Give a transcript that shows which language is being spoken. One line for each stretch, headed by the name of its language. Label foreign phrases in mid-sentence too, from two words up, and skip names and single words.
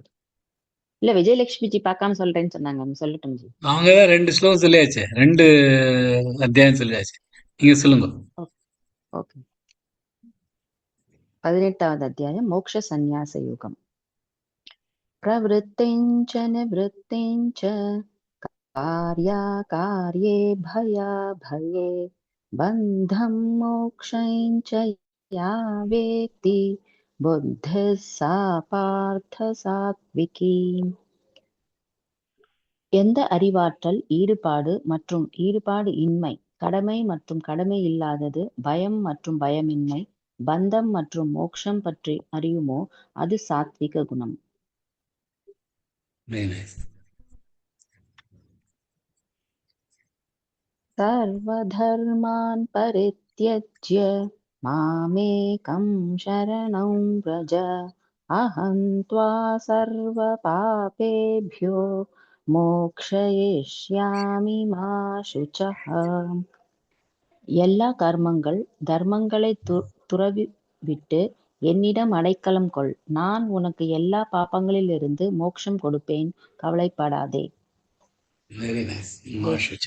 Tamil: இல்ல விஜயலட்சுமிஜி பார்க்காம சொல்றேன்னு சொன்னாங்க, சொல்லட்டும் ஜி. அவங்க தான் 2 ஸ்லோகம் சொல்லியாச்சு, 2 அத்தியாயம் சொல்லியாச்சு. நீங்க சொல்லுங்க. ஓகே. 18வது அத்தியாயம் மோக்ஷ சந்நியாச யோகம்.
Sanskrit: प्रवृत्तिञ्च निवृत्तिञ्च कार्याकार्ये भयाभये बन्धं मोक्षञ्च या वेत्ति बुद्धिः सा पार्थ सात्विकी.
Tamil: எந்த அறிவாற்றல் ஈடுபாடு மற்றும் ஈடுபாடு இன்மை, கடமை மற்றும் கடமை இல்லாதது, பயம் மற்றும் பயமின்மை, பந்தம் மற்றும் மோட்சம் பற்றி அறியுமோ அது சாத்விக குணம்.
Sanskrit: सर्वधर्मान् परित्यज्य मामेकं शरणं व्रज अहं त्वा सर्वपापेभ्यो मोक्षयिष्यामि मा शुचः.
Tamil: எல்லா தர்மங்களை துறவிவிட்டு என்னிடம் அடைக்கலம் கொள், நான் உனக்கு எல்லா பாபங்களிலிருந்து மோட்சம் கொடுப்பேன், கவலைப்படாதே.
English: very nice.
Sanskrit: मा शुचः.